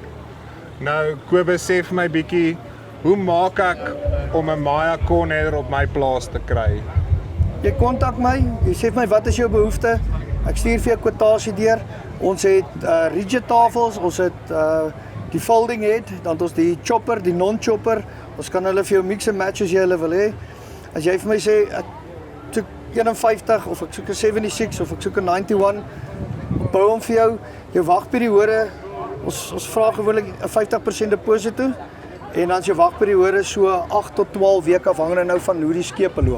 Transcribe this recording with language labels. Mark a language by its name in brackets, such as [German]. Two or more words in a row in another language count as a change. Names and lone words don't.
[Afrikaans] Nou, Kobus, sê vir my bietjie, hoe maak ek om 'n Maya corner op my plaas te kry? Jy kontak my, jy sê vir my wat is jou behoefte, ek stuur vir jou kwotasie deur. Ons het rigid tafels, ons het die [English] folding head, [Afrikaans] dan het ons die chopper, die non-chopper. Ons kan hulle vir jou [English] mix and match [Afrikaans] as jy hulle wil hê. As jy vir my sê ek soek 51 of ek soek 'n 76 of ek soek 'n 91, bou hom vir jou wagperiode. Ons vra gewoonlik 'n 50% deposito toe en dan is jou wagperiode so 8 tot 12 weke afhangende nou van hoe die skepe loop.